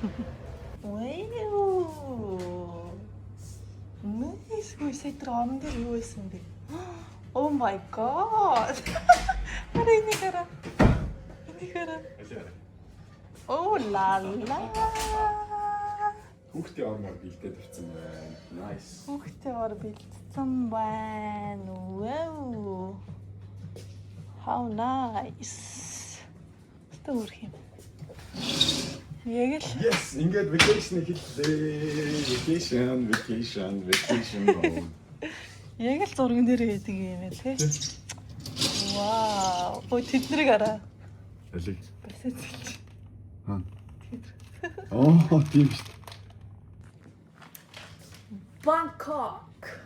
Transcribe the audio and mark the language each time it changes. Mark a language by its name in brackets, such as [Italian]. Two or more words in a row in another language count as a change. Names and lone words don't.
[English] Wow. Nice. [Mongolian] Ui, сая тэр орон дээр юу байсан бэ? [English] Oh my god. [Mongolian] Хараа энийг хараа. Энийг хараа. [French] Oh la la. [Mongolian] Хүүхдээ ормоор бэлдээд тавьсан байна. [English] Nice. [Mongolian] Хүүхдээ ор бэлдсэн байна. [English] Wow. How nice. [Mongolian] Өөр юм. Яг л Yes, ингээд vacation хэллээ. [English] Vacation mode. [Mongolian] яг л зурган дээр байдаг юм ээ тий. Вау. Ой тэднийг хараа. Алиг. Басаа зэлж. Аа. Оо, тийм шүү дээ. Bangkok.